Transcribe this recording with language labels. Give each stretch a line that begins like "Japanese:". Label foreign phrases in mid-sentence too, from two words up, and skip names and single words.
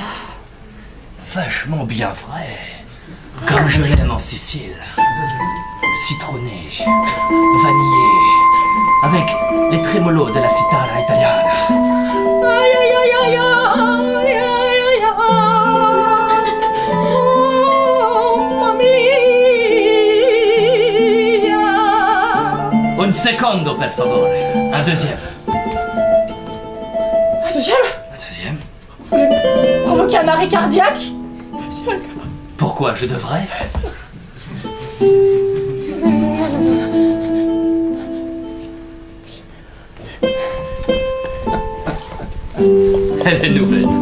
French: Vachement bien frais. Comme je l'aime en Sicile. Citronné, vanillé, avec les trémolos de la
Italian: citara italiana. Aïe aïe aïe aïe aïe aïe aïe aïe. Oh, mamma mia. Un secondo, per favore.
French: Un deuxième. Un deuxième? Un deuxième. Vous voulez me provoquer un arrêt cardiaque? Monsieur Al Capone. Pourquoi je devrais? Elle est nouvelle.